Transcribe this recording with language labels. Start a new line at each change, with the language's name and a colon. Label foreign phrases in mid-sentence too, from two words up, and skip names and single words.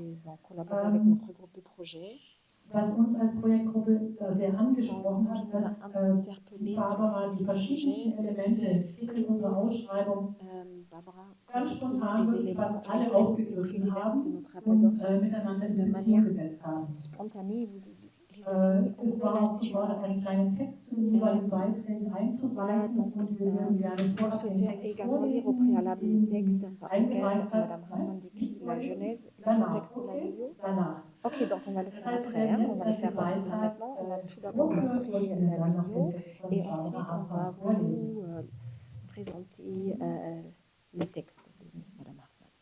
German: Was uns als Projektgruppe sehr angesprochen hat, dass Barbara die verschiedenen Elemente in unserer Ausschreibung ganz spontan fast alle aufgegriffen haben und miteinander in Beziehung gesetzt haben. Es war einen kleinen Text zu den jeweiligen Beiträgen einzureichen und wir würden gerne vorab den Text vorlesen, eingereicht hat Madame
French: la Genèse, le
German: danach.
French: contexte de la vidéo.
German: Danach.
French: Ok, donc on va le faire après, hein. On va le faire maintenant. On va tout d'abord montrer la vidéo et ensuite on va vous présenter le texte de Madame Hartmann.